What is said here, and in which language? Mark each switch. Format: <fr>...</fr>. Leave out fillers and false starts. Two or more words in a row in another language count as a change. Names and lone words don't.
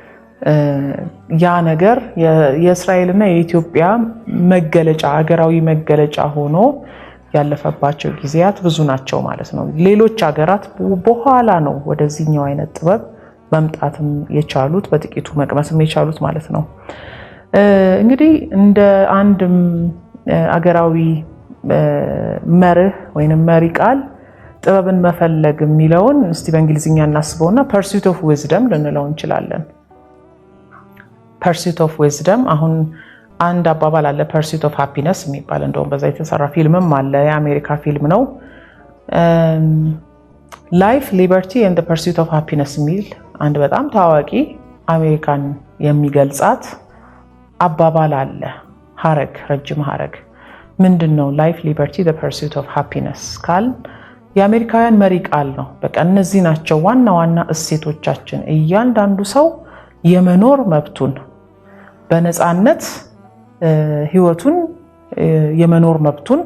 <am>ያ ነገር የእስራኤልና የኢትዮጵያ መገለጫ ሀገራዊ መገለጫ ሆኖ ያለፈባቸው ጊዜያት ብዙ ናቸው ማለት ነው። ሌሎች ሀገራት በኋላ ነው ወደዚህኛው አይነት ጥበብ መምጣትም የቻሉት በጥቂቱ መቅመስም የቻሉት ማለት ነው። እንግዲህ እንደ አንድም አገራዊ መርህ ወይንም መሪ ቃል ጥበብን መፈለግ የሚለውን እስቲ በእንግሊዝኛ እናስበውና</am> <en>pursuit of wisdom</en> <am>ልንለው እንችላለን።</am> <en>pursuit of wisdom</en> <am>አሁን አንድ አባባል አለ</am> <en>pursuit of happiness</en> <am>የሚባል እንደውም በዛ የተሰራ ፊልምም አለ። የአሜሪካ ፊልም ነው።</am> <en>life, liberty and the pursuit of happiness</en> <am>የሚል አንድ በጣም ታዋቂ አሜሪካን የሚገልጻት አባባል አለ። ሐረግ፣ ረጅም ሐረግ ምንድነው?</am> <en>life liberty the pursuit of happiness</en> <am>ካል የአሜሪካውያን መሪ ቃል ነው። በቃ እነዚህ ናቸው ዋና ዋና እሴቶቻችን። እያንዳንዱ ሰው የመኖር መብቱን በነፃነት ህይወቱን የመኖር መብቱን</am>